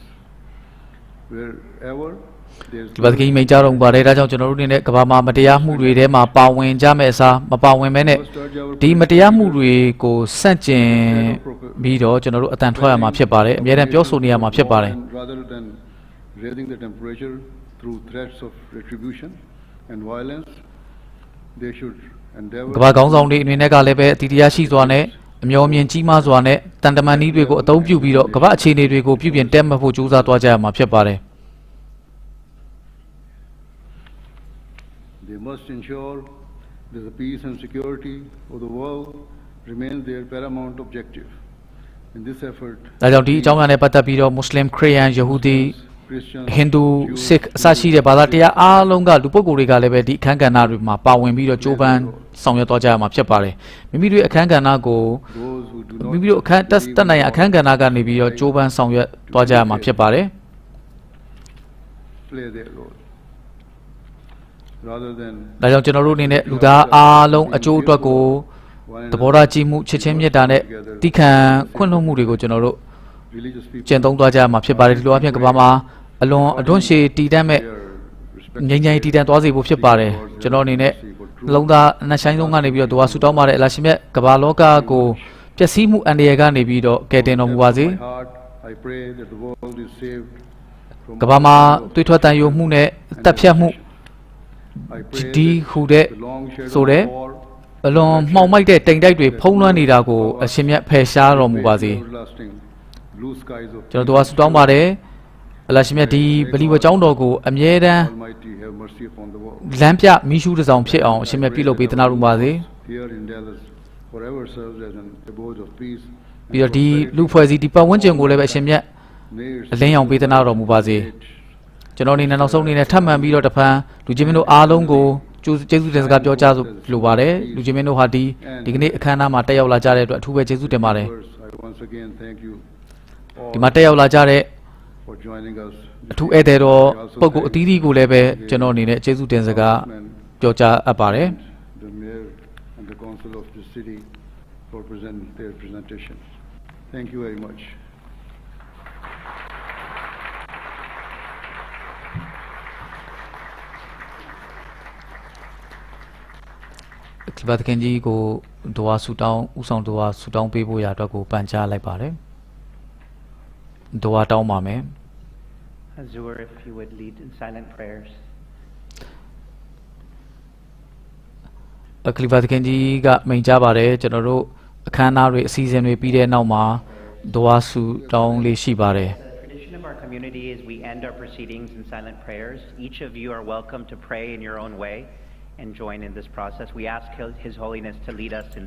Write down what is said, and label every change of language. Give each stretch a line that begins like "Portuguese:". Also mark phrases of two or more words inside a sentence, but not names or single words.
English: Wherever there is
Burmese: ဒီပါတခင်မိန့်ကြားတော်မူပါတယ်ဒါကြောင့်ကျွန်တော်တို့အနေနဲ့ကမ္ဘာမှာမတရားမှုတွေထဲမှာပါဝင်ကြမဲ့အစားမပါဝင်မဲနဲ့ဒီမတရားမှုတွေကိုစန့်ကျင်ပြီးတော့ကျွန်တော်တို့အတန်ထွက်ရမှာဖြစ်ပါတယ်အများအားပြောဆိုနေရမှာဖြစ်ပါတယ်
English: rather than raising the temperature through threats of retribution and violence, they should endeavor
Burmese: ကမ္ဘာခေါင်းဆောင်တွေအနေနဲ့ကလည်းပဲအတီတရားရှိစွာနဲ့အမျှော်မြင်ကြီးမားစွာနဲ့တန်တမန်နည်းတွေကိုအသုံးပြုပြီးတော့ကမ္ဘာအခြေအနေတွေကိုပြုပြင်တက်မှတ်ဖို့ကြိုးစားသွားကြရမှာဖြစ်ပါတယ်
English: They must ensure that the peace and security of the world remains their paramount objective. In this effort,
Burmese: ဒါကြောင့်ဒီအကြောင်းအရာနဲ့ပတ်သက်ပြီးတော့မွတ်စလင်ခရစ်ယာန်ယဟူဒီ
English: Christians,
Burmese: ဟိန္ဒူစစ်အစရှိတဲ့ဘာသာတရားအားလုံးကလူပုဂ္ဂိုလ်တွေကလည်းပဲဒီအခန်းကဏ္ဍတွေမှာပါဝင်ပြီးတော့ကြိုးပမ်းဆောင်ရွက်သွားကြရမှာဖြစ်ပါတယ်မိမိတို့အခန်းကဏ္ဍကို
English: those who do
Burmese: မိ
English: not
Burmese: မိတို့အခန်းတက်နိုင်အခန်းကဏ္ဍကနေပြီးတော့ကြိုးပမ်းဆောင်ရွက်သွားကြရမှာဖြစ်ပါတယ်
English: play their role. Rather than
Burmese: ဒါကြောင့်ကျွန်တော်တို့အနေနဲ့လူသားအားလုံးအကျိုးအတွက်ကိုသဘောထားကြီးမှုချစ်ချင်းမြတ်တာနဲ့တိခံခွင့်လွှတ်မှုတွေကိုကျွန်တော်တို့
English: religious people
Burmese: ကျင့်သုံးသွားကြရမှာဖြစ်ပါတယ်ဒီလိုအပြင်ကမ္ဘာမှာအလွန်အတွန်းရှည်တည်တတ်မဲ့ ငြိမ်းချမ်းရေးတည်တံ့သွားစေဖို့ဖြစ်ပါတယ်ကျွန်တော်အနေနဲ့နှလုံးသားအနှဆိုင်ဆုံးကနေပြီးတော့သူကဆူတောင်းပါတယ်အလရှိမြတ်ကမ္ဘာလောကကိုပျက်စီးမှုအန္တရာယ်ကနေပြီးတော့ကယ်တင်တော်မူပါစေ
English: my heart, I pray that the world is saved from
Burmese: ကမ္ဘာမှာတွေးထွက်တန်ယိုမှုနဲ့တပ်ဖြတ်မှု
English: I pray
Burmese: ဒီဟူတဲ့
English: the long shadow
Burmese: ဆိုတဲ့
English: of war
Burmese: အလွန်မှောင်မိုက်တဲ့တိမ်တိုက်တွေဖုံးလွှမ်းနေတာကိုအရှင်မြတ်ဖယ်ရှားတော်မူပါစေ
English: everlasting blue skies of
Burmese: ကျွန်တော်တို့ကဆူတောင်းပါတယ်အလရှိမြတ်ဒီဗလီဝကျောင်းတော်ကိုအမြဲတမ်း
English: Almighty have mercy upon the world.
Burmese: လမ်းပြမိရှုတစ်ဆောင်ဖြစ်အောင်အရှင်မြတ်ပြုလုပ်ပေးသနာတော်မူပါစေ
English: Here in Dallas forever serves as an abode of peace.
Burmese: ပြီးတော့ဒီလူဖွဲ့စည်းဒီပတ်ဝန်းကျင်ကိုလည်းပဲအရှင်မြတ်
English: Nears
Burmese: အလင်းရောင်ပေးသနာတော်မူပါစေကျွန်တော်အနေနဲ့နောက်ဆုံးအနေနဲ့ထပ်မံပြီးတော့တဖန်လူချင်းမင်းတို့အားလုံးကိုကျေးဇူးတင်စကားပြောကြားလိုပါတယ်လူချင်းမင်းတို့ဟာဒီကနေ့အခမ်းအနားမှာတက်ရောက်လာကြတဲ့အတွက်အထူးပဲကျေးဇူးတင်ပါတယ်
English: I once again thank you all
Burmese: ဒီမှာတက်ရောက်လာကြတဲ့
English: for joining us.
Burmese: အထူးဧည့်သည်တော်ပုဂ္ဂိုလ်အသီးသီးကိုလည်းပဲကျွန်တော်အနေနဲ့ကျေးဇူးတင်စကားပြောကြားအပ်ပါတယ်
English: The mayor and the council of the city for their presentation. Thank you very much.
Burmese: ။ဒီပါတခင်ကြီးကိုဒွါဆူတောင်းဥဆောင်ဒွါဆူတောင်းပေးဖို့ရာအတွက်ကိုပန်ကြားလိုက်ပါတယ်။ဒွါတောင်းပါမယ်
English: Azur, if you would lead in silent prayers.
Burmese: ။အခလီပါတခင်ကြီးကမိန့်ကြားပါတယ်ကျွန်တော်တို့အခမ်းအနားတွေအစီအစဉ်တွေပြီးတဲ့နောက်မှာဒွါဆူတောင်းလေးရှိပါတယ်
English: The tradition of our community is we end our proceedings in silent prayers. Each of you are welcome to pray in your own way and join in this process. We ask His Holiness to lead us in